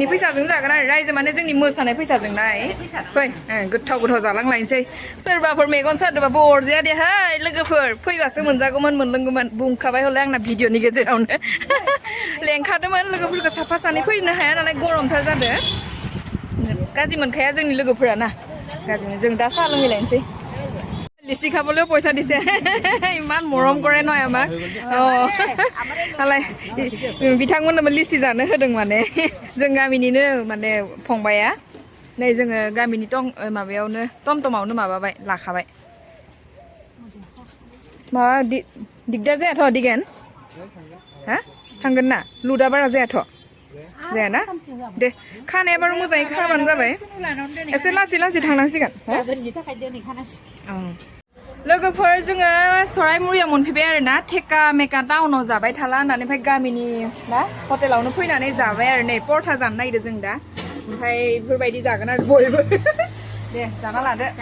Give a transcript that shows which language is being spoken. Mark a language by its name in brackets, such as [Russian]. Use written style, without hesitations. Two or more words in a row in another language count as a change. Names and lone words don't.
[Bodo] फैसाजों जागोन आरो रायजो माने जोंनि मोसानाय फैसाजों नाय फै गोथाव जालांलायनोसै सोरबाफोर मेगन सादोंबाबो अरजाया दे हाय लोगोफोर फैबासो मोनजागौमोन मोनलोंगौमोन बुंखाबाय हले आंना भिडिअनि गेजेरावनो लेंखादोंमोन लोगोफोरखौ साफा सानै फैनो हाया नालाय गरमथार जादों गाज्रि मोनखाया जोंनि लोगोफोरा ना गाज्रि जों दा साहा लोंहैलायनोसै लिचि खाबলৈও [Assamese] পইচা দিছে ইমান মৰম কৰে নহয় আমাক [Bodo] नालाय बिथांमोननोबो लिचि जानो होदों माने जों गामिनिनो माने फंबाया नै जोङो गामिनि माबायावनो टमटमावनो माबाबाय लाखाबाय माबा दिगदार जायाथ' दिगेन हा थांगोन ना लुदा बारा जायाथ' जायाना दे खानाया बार मोजाङै खाबानो जाबाय एसे लासै थांनांसिगोन लोगोफोर जोङो सराइमुरियाव मोनफैबाय आरो ना थेका मेका टाउनाव जाबाय थाला होननानै ओमफ्राय गामिनि ना हटेलावनो फैनानै जाबाय आरो नै परथा जानो नागिरदों जों दा ओमफ्राय बेफोरबायदि जागोन आरो बयबो दे जाना लादो